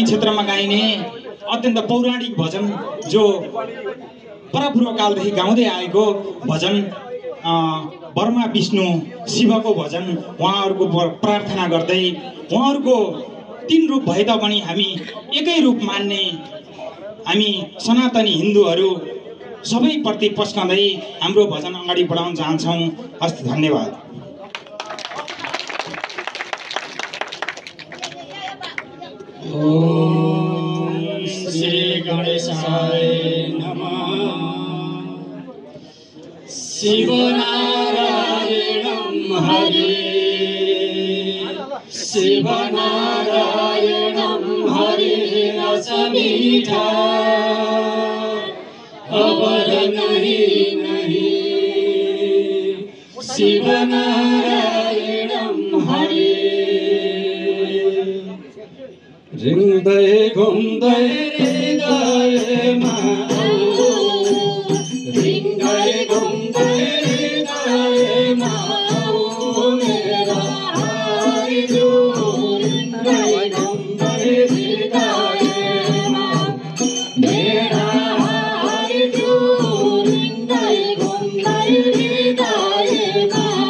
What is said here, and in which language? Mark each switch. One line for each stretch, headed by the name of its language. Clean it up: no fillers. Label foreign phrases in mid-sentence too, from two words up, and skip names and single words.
Nepali: क्षेत्रमा गाइने अत्यन्त पौराणिक भजन जो परपूर्वकालदेखि गाउँदै आएको भजन ब्रह्मा विष्णु शिवको भजन उहाँहरूको प्रार्थना गर्दै उहाँहरूको 3 रूप भए तापनि हामी एकै रूप मान्ने हामी सनातनी हिन्दूहरू सबैप्रति पस्कँदै हाम्रो भजन अगाडि बढाउन चाहन्छौँ। हस्त धन्यवाद।
Sanskrit: ओम श्री गणेशाय नमः।
Hindi: शिव नारायणं हरे शिव नारायणं हरे रस मीठा अवर नहीं शिव नारायणं हरे।
Nepali: रिंगदै घुम्दै हृदयमा रिंगदै घुम्दै हृदयमा मेरा आइजो रिंगदै घुम्दै हृदयमा मेरा आइजो रिंगदै घुम्दै हृदयमा